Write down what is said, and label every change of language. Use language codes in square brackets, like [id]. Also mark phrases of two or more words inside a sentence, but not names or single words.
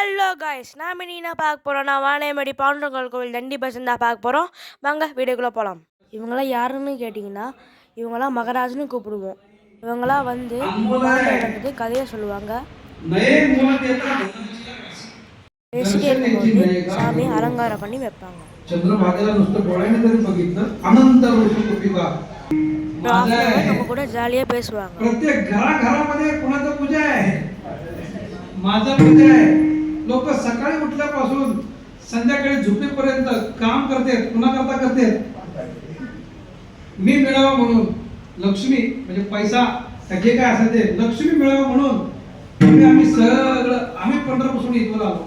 [ta] गाइस நாம் இனி என்ன பார்க்க போறோம்னா வாணியம்பாடி பாண்டுரங்கல் கோவில் தண்டி பசன் தான் பார்க்க போறோம். வாங்க வீடியோக்குள்ள போலாம். இவங்கலாம் யாருன்னு கேட்டிங்கன்னா இவங்கலாம் மகராஜன்னு கூப்பிடுவோம். இவங்கலாம் வந்து பாண்டுரங்கத்துக்கு கதையை சொல்லுவாங்க. பேசிட்டே இருக்கும்போது சாமி அலங்காரம் பண்ணி வைப்பாங்க. [mr] चंद्रभागेला नुसतं डोळ्याने जरी बघितलं अनंत ऋषिकुपिका [ta] நம்ம கூட ஜாலியா பேசுவாங்க. [mr] प्रत्येक घराघरामध्ये कोणाचं पूजा आहे, माझं पूजा आहे. लोक सकाळी उठल्यापासून संध्याकाळी झोपेपर्यंत काम करतात. पुन्हा करतात मी मिळावा म्हणून लक्ष्मी म्हणजे पैसा जे काय असेल ते लक्ष्मी मिळावा म्हणून आम्ही सगळं आम्ही पंढरपूरपासून इथवर आलो.